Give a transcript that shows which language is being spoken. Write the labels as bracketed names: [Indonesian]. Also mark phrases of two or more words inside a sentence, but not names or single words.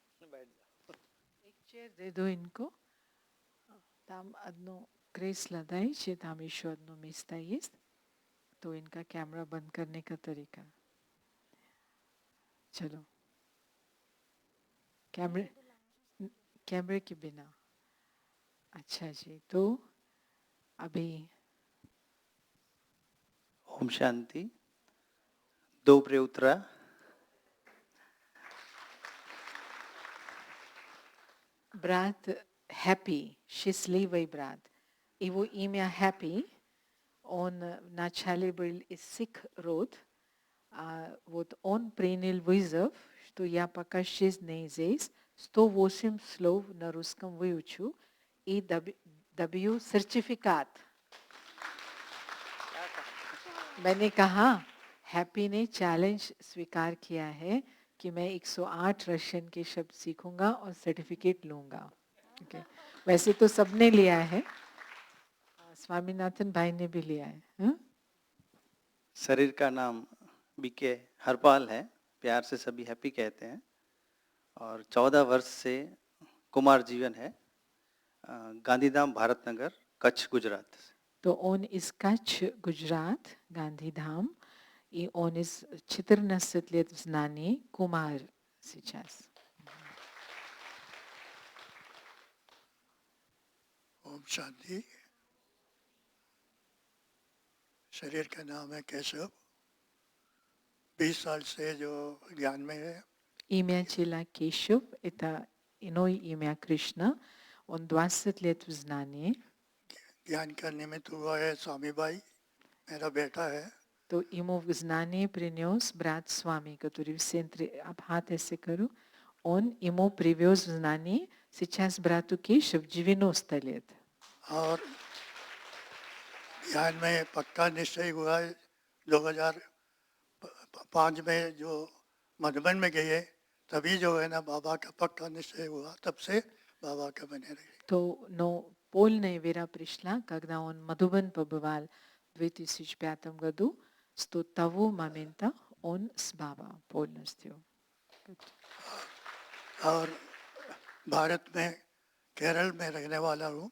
[Hindi] एक चेयर दे दो इनको. [Russian] Tam одно кресло дайте, там еще одно место есть. [Hindi] तो इनका कैमरा बंद करने का तरीका. चलो. कैमरे के बिना. अच्छा जी. तो अभी ओम शांति. [Russian] Доброе утро. Брат happy, счастливый брат. Его имя Happy. Он вначале был из Сикх род. Вот он принял вызов, что я пока 6 дней здесь, 108 слов на русском выучу и добью сертификат. [Hindi] मैंने कहा हैप्पी ने चैलेंज स्वीकार किया है कि मैं 108 रशियन के शब्द सीखूंगा और सर्टिफिकेट लूंगा. Okay. वैसे तो सबने लिया है. स्वामीनाथन भाई ने भी लिया है. हा? शरीर का नाम बीके हरपाल है. प्यार से सभी हैप्पी कहते हैं. और 14 वर्ष से कुमार जीवन है. गांधीधाम भारतनगर कच्छ गुजरात. [Russian] तो on из Кач, Гуджрат, Гандхидхам, и он из 14 лет в знании, Кумар сейчас. [Hindi] ओम शांति. शरीर का नाम है केशव. 20 साल से जो ज्ञान में है. [Russian] Имя чела Кешев, это иное имя Кришна. Он 20 лет в знании. [Hindi] ज्ञान का निमित्त हुआ है स्वामी भाई, मेरा बेटा है. [Russian] तो ему в знание принес брат Свами, который в центре Абхаты Секару. Он ему привез в знание сейчас брату Кешев 90 лет. [Hindi] और ज्ञान में पक्का निश्चय हुआ है 2005 में जो मधुबन में गए तभी जो है ना बाबा का पक्का निश्चय हुआ. तब से बाबा का बने रहे. [Russian] Но полная вера пришла, когда он в Мадхубан побывал в 2005 году. С того момента он с Баба полностью. [Hindi] और भारत में केरल में रहने वाला हूँ.